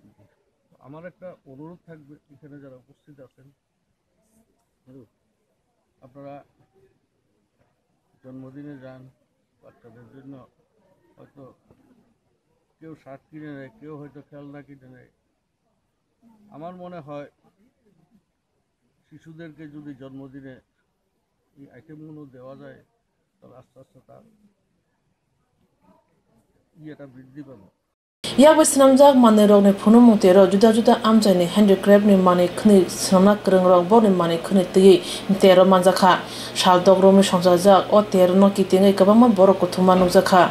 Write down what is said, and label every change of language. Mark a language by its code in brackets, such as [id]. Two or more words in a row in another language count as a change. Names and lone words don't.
[bn] আমার একটা অনুরোধ থাকবে এখানে যারা উপস্থিত আছেন, আপনারা জন্মদিনে যান, বাচ্চাদের জন্য হয়তো কেউ শার্ট কিনে নেয়, কেউ হয়তো খেলনা কিনে নেয়। আমার মনে হয় শিশুদেরকে যদি জন্মদিনে এই আইটেমগুলো দেওয়া যায় তাহলে আস্তে আস্তে তার ইয়েটা বৃদ্ধি পাবে। [trp] Yak wishnamjak manirong ni phunumung tero juda amjai ni handicraft ni mani khni samna kreng rok bo ni mani khni tei tero manjakha shaldog romi songjak o tero no kitingai kabangma borok kuthuma nukjakha.